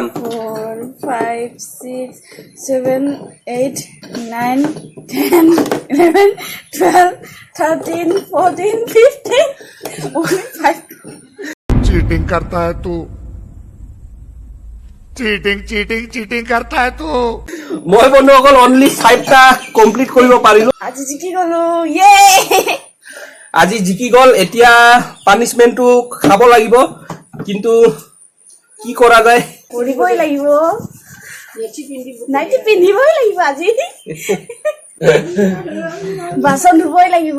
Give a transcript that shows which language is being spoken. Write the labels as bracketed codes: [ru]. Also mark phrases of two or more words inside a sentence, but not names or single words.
[en] 4 5 6 7 8 9 10 11 12 13 14 15 only 5 [hi] चीटिंग करता है तू। चीटिंग चीटिंग चीटिंग करता है तू [as] মই বন্ধুসকল অনলি 5টা কমপ্লিট কৰিব পাৰিলো আজি জিকি গলো ইয়ে আজি জিকি গল এতিয়া পানিশমেন্টটো খাব লাগিব কিন্তু কি কৰা যায় কৰিবই লাগিব নাইটি পিন্ধিবই লাগিব আজি বাসন ধুবই লাগিব